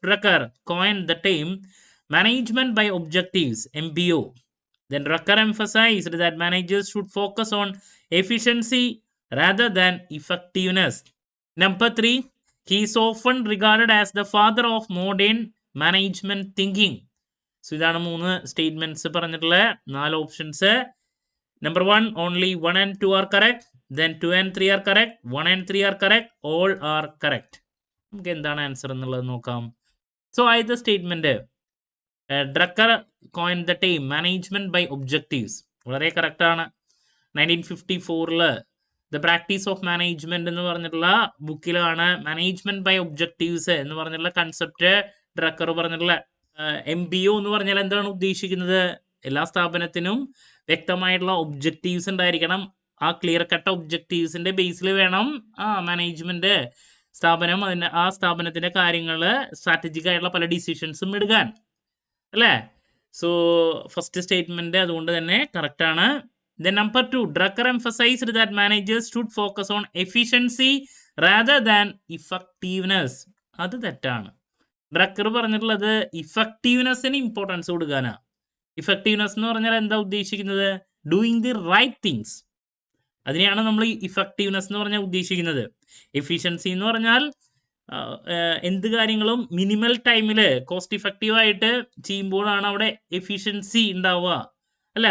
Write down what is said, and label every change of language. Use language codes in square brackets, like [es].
[en] Drucker coined the term management by objectives, MBO. Then Drucker emphasized that managers should focus on efficiency rather than effectiveness. Number 3. He is often regarded as the father of modern management thinking. [ml] So ഇതാണ് 3 statements പറഞ്ഞിട്ടുള്ള 4 options. [en] Number 1, only 1 and 2 are correct. Then 2 and 3 are correct. 1 and 3 are correct. All are correct. [ml] നമുക്ക് എന്താണ് answer എന്നുള്ളത് നോക്കാം. So ആദ്യത്തെ statement, [en] Drucker coined the term management by objectives, [ml] വളരെ correct ആണ്. 1954 the practice of management എന്ന് പറഞ്ഞിട്ടുള്ള ബുക്കിലാണ് management by objectives എന്ന് പറഞ്ഞിട്ടുള്ള കൺസെപ്റ്റ് ഡ്രക്കർ പറഞ്ഞിട്ടുള്ള. MBO എന്ന് പറഞ്ഞാൽ എന്താണ് ഉദ്ദേശിക്കുന്നത്? എല്ലാ സ്ഥാപനത്തിനും വ്യക്തമായിട്ടുള്ള ഒബ്ജക്റ്റീവ്സ് ഉണ്ടായിരിക്കണം. ആ ക്ലിയർ കട്ട് ഒബ്ജക്റ്റീവ്സിന്റെ ബേസിൽ വേണം മാനേജ്മെന്റ് സ്ഥാപനം ആ സ്ഥാപനത്തിന്റെ കാര്യങ്ങൾ സ്ട്രാറ്റജിക് ആയിട്ടുള്ള പല ഡിസിഷൻസും എടുക്കാൻ, അല്ലേ? സോ ഫസ്റ്റ് സ്റ്റേറ്റ്മെന്റ് അതുകൊണ്ട് തന്നെ കറക്റ്റ് ആണ്. [en] Then number 2, Drucker emphasized that managers should focus on efficiency rather than effectiveness. [ml] അത് തെറ്റാണ്. ഡ്രക്കർ പറഞ്ഞിട്ടുള്ളത് ഇഫക്റ്റീവ്നെസ്സിന് ഇമ്പോർട്ടൻസ് കൊടുക്കാനാ. ഇഫക്റ്റീവ്നെസ് എന്ന് പറഞ്ഞാൽ എന്താ ഉദ്ദേശിക്കുന്നത്? [en] doing the right things, [ml] അതിനെയാണ് നമ്മൾ ഇഫക്റ്റീവ്നെസ് എന്ന് പറഞ്ഞാൽ ഉദ്ദേശിക്കുന്നത്. എഫിഷ്യൻസി എന്ന് പറഞ്ഞാൽ എന്ത് കാര്യങ്ങളും മിനിമൽ ടൈമിൽ കോസ്റ്റ് ഇഫക്റ്റീവ് ആയിട്ട് ചെയ്യുമ്പോഴാണ് അവിടെ എഫിഷ്യൻസി ഉണ്ടാവുക, അല്ലെ?